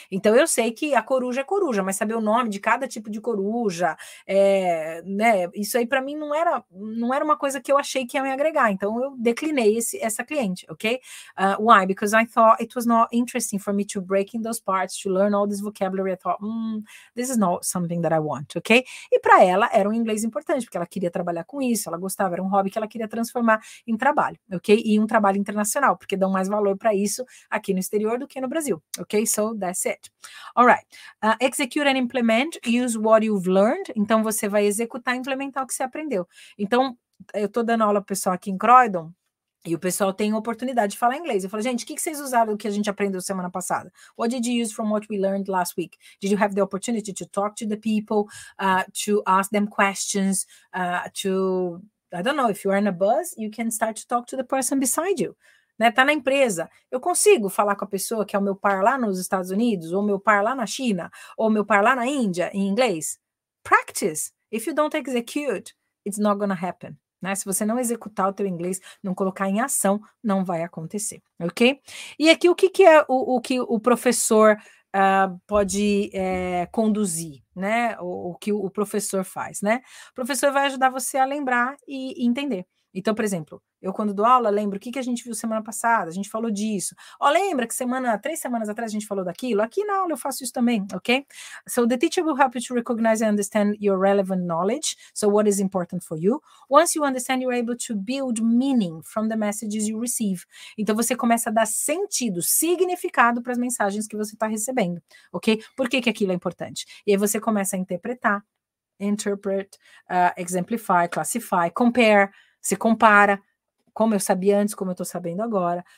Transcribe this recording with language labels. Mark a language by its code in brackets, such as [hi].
[pt] Então eu sei que a coruja é coruja, mas saber o nome de cada tipo de coruja, né? Isso aí para mim não era uma coisa que eu achei que ia me agregar, então eu declinei essa cliente, ok? [en] Why? Because I thought it was not interesting for me to break in those parts, to learn all this vocabulary. I thought, this is not something that I want, ok? [pt] E para ela era um inglês importante, porque ela queria trabalhar com isso, ela gostava, era um hobby que ela queria transformar em trabalho, ok? E um trabalho internacional, porque dão mais valor para isso aqui no exterior do que no Brasil, ok? [en] So that's it. All right. Execute and implement. Use what you've learned. [pt] Então, você vai executar e implementar o que você aprendeu. Então, eu estou dando aula para o pessoal aqui em Croydon E o pessoal tem oportunidade de falar inglês. Eu falo, gente, o que vocês usaram do que a gente aprendeu semana passada? [en] What did you use from what we learned last week? Did you have the opportunity to talk to the people, to ask them questions, I don't know, if you are in a bus, you can start to talk to the person beside you. [pt] Né? Tá na empresa. Eu consigo falar com a pessoa que é o meu par lá nos Estados Unidos, ou meu par lá na China, ou meu par lá na Índia, em inglês? [en] Practice. If you don't execute, it's not gonna happen. [pt] Né? Se você não executar o teu inglês, não colocar em ação, não vai acontecer, ok? E aqui o que é o que o professor pode conduzir, né? O que o professor faz, né? O professor vai ajudar você a lembrar e entender. Então, por exemplo, eu quando dou aula, lembro o que a gente viu semana passada, a gente falou disso. Ó, lembra que 3 semanas atrás a gente falou daquilo? Aqui na aula eu faço isso também, ok? [en] So the teacher will help you to recognize and understand your relevant knowledge, so what is important for you. Once you understand, you're able to build meaning from the messages you receive. [pt] Então você começa a dar sentido, significado para as mensagens que você está recebendo, ok? Por que aquilo é importante? E aí você começa a interpretar, [en] interpret, exemplify, classify, compare, [pt] se compara, como eu sabia antes, como eu estou sabendo agora.